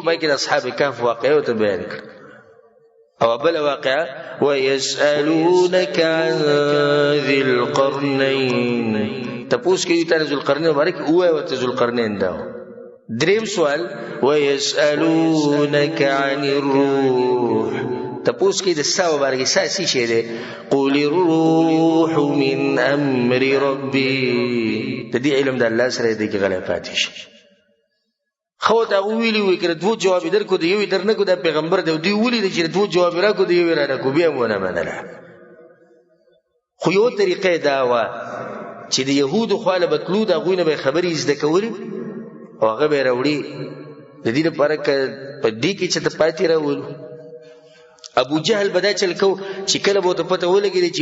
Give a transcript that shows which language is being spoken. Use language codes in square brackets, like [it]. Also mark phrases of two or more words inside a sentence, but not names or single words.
[ps] پای کې د اصحاب کهف واقعه ورته بیان کړه او بله واقعه [ar] ویسألونک عن ذی القرنین [ps] تپوس کوي تا ذو القرنین مبارک ووایه ورته ذو القرنین دا دریم سوال [ar] ویسألونک عن الروح [ps] تپوس کوي د سا مبارک سا څه شی دی [ar] قل الروح من امر ربي [ps] د دې علم د الله سره دی کې غلی پاتې شي خو دا ویلی وي که دوه جواب درکو د یو در نه کو دا پیغمبر دی دوی ولیدل چې دوه جواب راکو د یو را راکو بیا مو نه منله خو یو طریقه دا وه چې د یهودو خواله به تلو د هغوی نه به یې خبرې زده کولې او هغه به یې راوړي د دې لپاره که په دې کې چې ته پاتې راولو ابو جهل به دا چل کو چې کله به ورته پته ولګېدې چې